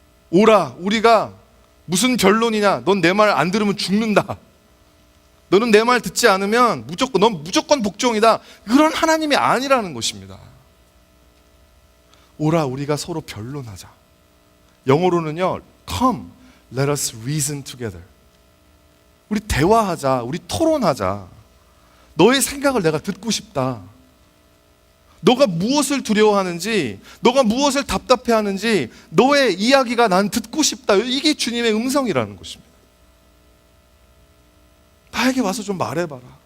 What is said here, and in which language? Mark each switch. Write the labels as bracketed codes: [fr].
[ko] 오라 우리가 무슨 변론이냐. 넌 내 말 안 들으면 죽는다. 너는 내 말 듣지 않으면 넌 무조건 복종이다. 그런 하나님이 아니라는 것입니다. 오라 우리가 서로 변론하자. 영어로는요, [en] Come, let us reason together. [ko] 우리 대화하자. 우리 토론하자. 너의 생각을 내가 듣고 싶다. 너가 무엇을 두려워하는지, 너가 무엇을 답답해하는지 너의 이야기가 난 듣고 싶다. 이게 주님의 음성이라는 것입니다. 나에게 와서 좀 말해봐라.